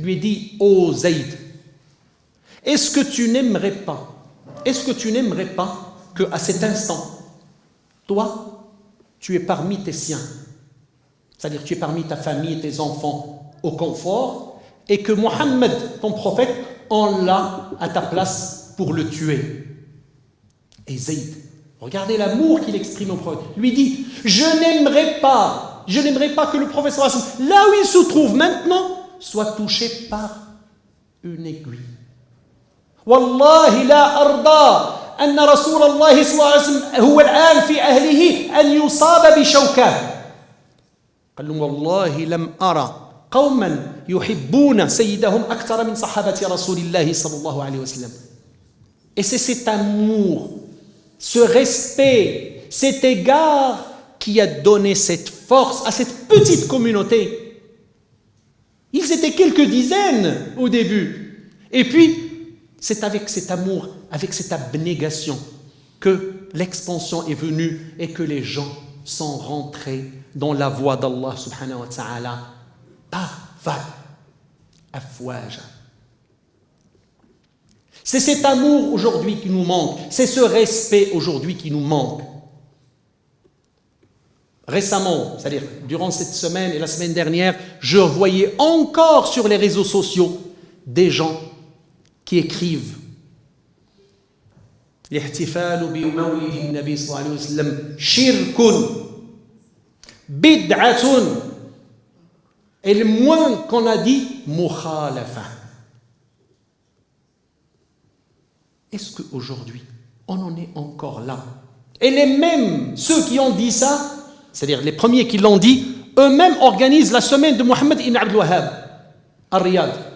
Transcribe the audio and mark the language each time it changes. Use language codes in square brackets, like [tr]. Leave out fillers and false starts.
[fr] Il lui dit, ô Zayd, est-ce que tu n'aimerais pas qu'à cet instant, toi, tu es parmi tes siens, c'est-à-dire tu es parmi ta famille et tes enfants au confort, et que Mohammed, ton prophète, on l'a à ta place pour le tuer. Et Zayd, regardez l'amour qu'il exprime au prophète, lui dit, je n'aimerais pas que le prophète, là où il se trouve maintenant, soit touché par une aiguille. [ar] Wallahi la arda أن رسول الله صلى الله عليه وسلم هو الآن في أهله أن يصاب بشوكة. قال لهم والله لم أرى قوما يحبون سيدهم أكثر من صحابة رسول الله صلى الله عليه وسلم. [fr] Et c'est cet amour, ce respect, cet égard qui a donné cette force à cette petite communauté. Ils étaient quelques dizaines au début. Et puis, c'est avec cet amour, avec cette abnégation que l'expansion est venue et que les gens sont rentrés dans la voie d'Allah subhanahu wa ta'ala par vagues, afwaja. C'est cet amour aujourd'hui qui nous manque, c'est ce respect aujourd'hui qui nous manque. Récemment, c'est-à-dire durant cette semaine et la semaine dernière, je voyais encore sur les réseaux sociaux des gens qui écrivent [ar] الاحتفال بمولد النبي صلى الله عليه وسلم شرك بدعة. [fr] Et le moins qu'on a dit, mukhalafa. Est-ce qu'aujourd'hui, on en est encore là? Et les mêmes, ceux qui ont dit ça, c'est-à-dire les premiers qui l'ont dit, eux-mêmes organisent la semaine de Mohammed ibn Abdul Wahhab à Riyad.